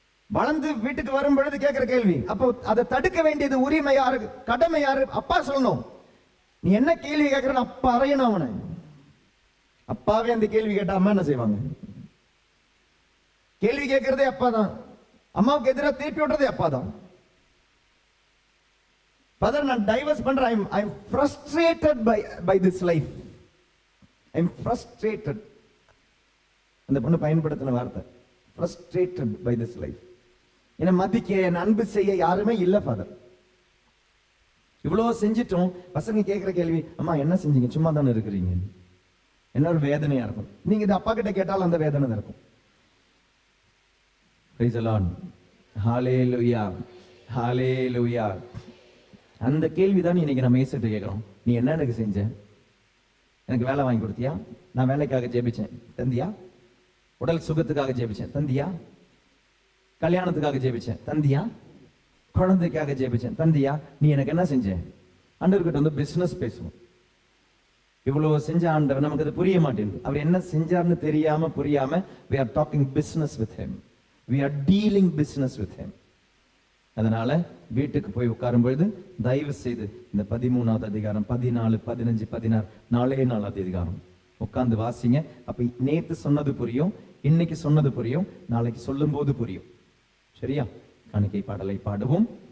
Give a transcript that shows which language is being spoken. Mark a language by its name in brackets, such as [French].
[Tamil] வளர்ந்து வீட்டுக்கு வரும் பொழுது கேட்கிற கேள்வி, அப்போ அதை தடுக்க வேண்டியது உரிமை யாரு, கடமை யாரு? அப்பா சொல்லணும். நீ என்ன கேள்வி கேட்கறன்னு அப்பா அறையணும் அவனை. அப்பாவே அந்த கேள்வி கேட்டா அம்மா என்ன செய்வாங்க? கேள்வி கேட்கறதே அப்பா தான். அம்மாவுக்கு எதிராக திருப்பி விடுறதே அப்பா தான். Father, நான் டைவர்ஸ் பண்றேன். [English] I am frustrated by this life. I am frustrated. [Tamil] அந்த பொண்ணு பயன்படுத்தின வார்த்தை [English] frustrated by this life. [Tamil] என்ன மதிக்க, என் அன்பு செய்ய யாருமே இல்ல ஃபாதர். இவ்வளவு செஞ்சிட்டோம். பசங்க கேட்கிற கேள்வி, அம்மா என்ன செஞ்சீங்க? சும்மா தானே இருக்கிறீங்க. என்ன ஒரு வேதனையா இருக்கும். நீங்க இது அப்பா கிட்ட கேட்டாலும் அந்த வேதனை தான் இருக்கும். [English] Praise the Lord. Hallelujah. Hallelujah. [Tamil] அந்த கேள்விதான் இன்னைக்கு நம்ம இயேசுகிட்ட கேட்கிறோம். நீ என்ன எனக்கு செஞ்ச? எனக்கு வேலை வாங்கி கொடுத்தியா? நான் வேலைக்காக ஜெபிச்சேன், தந்தியா? உடல் சுகத்துக்காக ஜெபிச்சேன், தந்தியா? கல்யாணத்துக்காக ஜெபிச்சேன், தந்தியா? குழந்தைக்காக ஜெபிச்சேன், தந்தியா? நீ எனக்கு என்ன செஞ்ச? ஆண்டவர்கிட்ட பிசினஸ் பேசுவோம். இவ்வளவு செஞ்ச ஆண்டவர் நமக்கு அது புரிய மாட்டேங்குது. அவர் என்ன செஞ்சார்னு தெரியாம புரியாம [English] we are talking business with him. We are dealing business with him. [Tamil] அதனால வீட்டுக்கு போய் உட்காரும் பொழுது தயவு செய்து இந்த 13வது அதிகாரம், 14, 15, 16 4 அதிகாரம் உட்கார்ந்து வாசிங்க. அப்ப நேத்து சொன்னது புரியும், இன்னைக்கு சொன்னது புரியும், நாளைக்கு சொல்லும் போது புரியும். சரியா? காணிக்கை பாடலை பாடுவோம்.